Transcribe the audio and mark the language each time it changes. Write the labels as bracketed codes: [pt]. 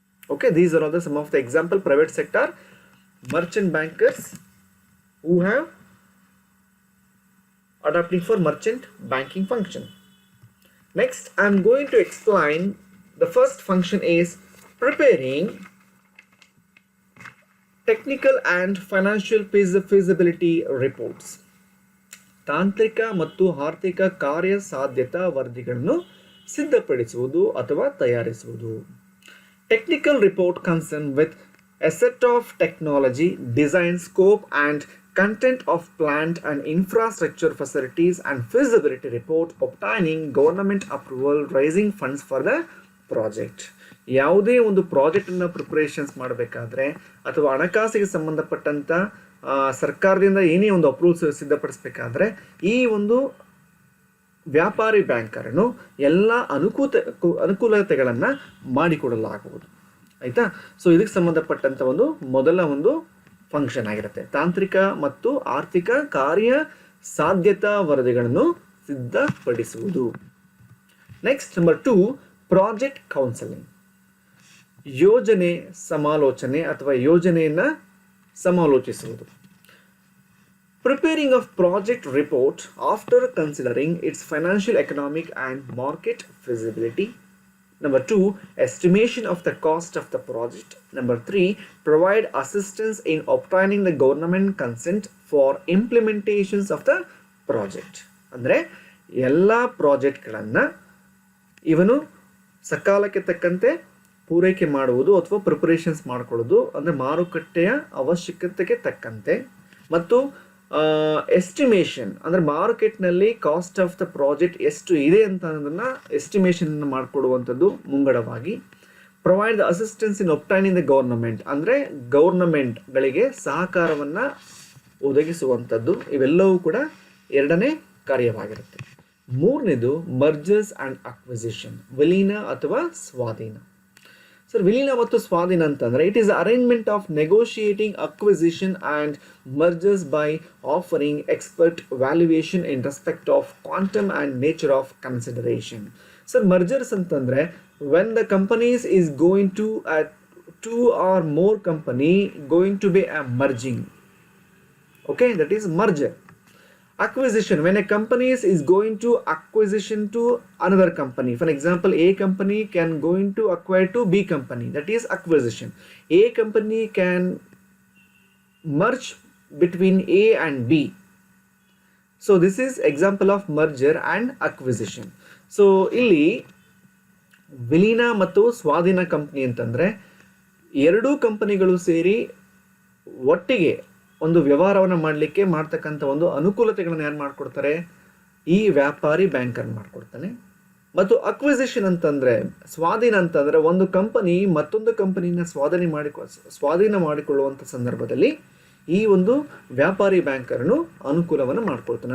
[en] Okay, these are all some of the example private sector merchant bankers who have adapting for merchant banking function. Next, I am going to explain the first function is preparing technical and financial feasibility reports. [kn] ತಾಂತ್ರಿಕ ಮತ್ತು ಆರ್ಥಿಕ ಕಾರ್ಯ ಸಾಧ್ಯತಾ ವರದಿಗಳನ್ನು ಸಿದ್ಧಪಡಿಸುವುದು ಅಥವಾ ತಯಾರಿಸುವುದು. [en] Technical report concern with a set of technology, design, scope and content of plant and infrastructure facilities and feasibility report obtaining government approval, raising funds for the project. [kn] ಯಾವುದೇ ಒಂದು ಪ್ರಾಜೆಕ್ಟನ್ನು preparations ಮಾಡಬೇಕಾದ್ರೆ ಅಥವಾ ಹಣಕಾಸಿಗೆ ಸಂಬಂಧಪಟ್ಟಂಥ ಸರ್ಕಾರದಿಂದ ಏನೇ ಒಂದು ಅಪ್ರೂವ್ಸ್ ಸಿದ್ಧಪಡಿಸಬೇಕಾದ್ರೆ ಈ ಒಂದು ವ್ಯಾಪಾರಿ ಬ್ಯಾಂಕರನ್ನು ಎಲ್ಲ ಅನುಕೂಲತೆಗಳನ್ನು ಮಾಡಿಕೊಡಲಾಗುವುದು. ಆಯಿತಾ? ಸೊ ಇದಕ್ಕೆ ಸಂಬಂಧಪಟ್ಟಂಥ ಒಂದು ಮೊದಲ ಒಂದು ಫಂಕ್ಷನ್ ಆಗಿರುತ್ತೆ, ತಾಂತ್ರಿಕ ಮತ್ತು ಆರ್ಥಿಕ ಕಾರ್ಯ ಸಾಧ್ಯತಾ ವರದಿಗಳನ್ನು ಸಿದ್ಧಪಡಿಸುವುದು. Next number 2, project counselling. ಯೋಜನೆ ಸಮಾಲೋಚನೆ ಅಥವಾ ಯೋಜನೆಯನ್ನು ಸಮಾಲೋಚಿಸುವುದು. [en] Preparing of project report after considering its financial, economic and market feasibility. Number 2, estimation of the cost of the project. Number 3, provide assistance in obtaining the government consent for implementations of the project. [kn] ಅಂದರೆ ಎಲ್ಲ ಪ್ರಾಜೆಕ್ಟ್ಗಳನ್ನು ಇವನು ಸಕಾಲಕ್ಕೆ ತಕ್ಕಂತೆ ಪೂರೈಕೆ ಮಾಡುವುದು ಅಥವಾ preparations ಮಾಡಿಕೊಳ್ಳೋದು, ಅಂದರೆ ಮಾರುಕಟ್ಟೆಯ ಅವಶ್ಯಕತೆಗೆ ತಕ್ಕಂತೆ, ಮತ್ತು ಎಸ್ಟಿಮೇಷನ್ ಅಂದರೆ ಮಾರ್ಕೆಟ್ನಲ್ಲಿ ಕಾಸ್ಟ್ ಆಫ್ ದ ಪ್ರಾಜೆಕ್ಟ್ ಎಷ್ಟು ಇದೆ ಅಂತ ಅನ್ನೋದನ್ನು ಎಸ್ಟಿಮೇಷನ್ ಮಾಡಿಕೊಡುವಂಥದ್ದು ಮುಂಗಡವಾಗಿ. [en] provide the assistance in obtaining the government [kn] ಅಂದರೆ ಗೌರ್ನಮೆಂಟ್ಗಳಿಗೆ ಸಹಕಾರವನ್ನು ಒದಗಿಸುವಂಥದ್ದು. ಇವೆಲ್ಲವೂ ಕೂಡ ಎರಡನೇ ಕಾರ್ಯವಾಗಿರುತ್ತೆ. ಮೂರನೇದು ಮರ್ಜರ್ಸ್ ಆ್ಯಂಡ್ ಅಕ್ವಿಸಿಷನ್, ವಿಲೀನ ಅಥವಾ ಸ್ವಾಧೀನ. [en] sir, [kn] ವಿಲೀನ ಮತ್ತು ಸ್ವಾಧೀನ ಅಂತಂದರೆ [en] It is arrangement of negotiating acquisition and mergers by offering expert valuation in respect of quantum and nature of consideration. Sir, [kn] mergers ಅಂತಂದರೆ [en] When the companies is going to two or more company going to be a merging. Okay, that is merger. Acquisition, when a company is going to acquisition to another company. For example, A company can going to acquire to B company. That is acquisition. A company can merge between A and B. So this is example of merger and acquisition. [kn] So ಇಲ್ಲಿ ವಿಲೀನ ಮತ್ತು ಸ್ವಾಧೀನ company ಅಂತಂದರೆ ಎರಡೂ ಕಂಪನಿಗಳು ಸೇರಿ ಒಟ್ಟಿಗೆ ಒಂದು ವ್ಯವಹಾರವನ್ನು ಮಾಡಲಿಕ್ಕೆ ಮಾಡ್ತಕ್ಕಂಥ ಒಂದು ಅನುಕೂಲತೆಗಳನ್ನು ಯಾರು ಮಾಡಿಕೊಡ್ತಾರೆ? ಈ ವ್ಯಾಪಾರಿ ಬ್ಯಾಂಕರ್ ಮಾಡಿಕೊಡ್ತಾನೆ. ಮತ್ತು ಅಕ್ವಿಸಿಷನ್ ಅಂತಂದರೆ, ಸ್ವಾಧೀನ ಅಂತಂದರೆ ಒಂದು ಕಂಪನಿ ಮತ್ತೊಂದು ಕಂಪನಿನ ಸ್ವಾಧೀನ ಮಾಡಿಕೊಳ್ಳುವಂಥ ಸಂದರ್ಭದಲ್ಲಿ ಈ ಒಂದು ವ್ಯಾಪಾರಿ ಬ್ಯಾಂಕರನ್ನು ಅನುಕೂಲವನ್ನು ಮಾಡಿಕೊಡ್ತಾನೆ.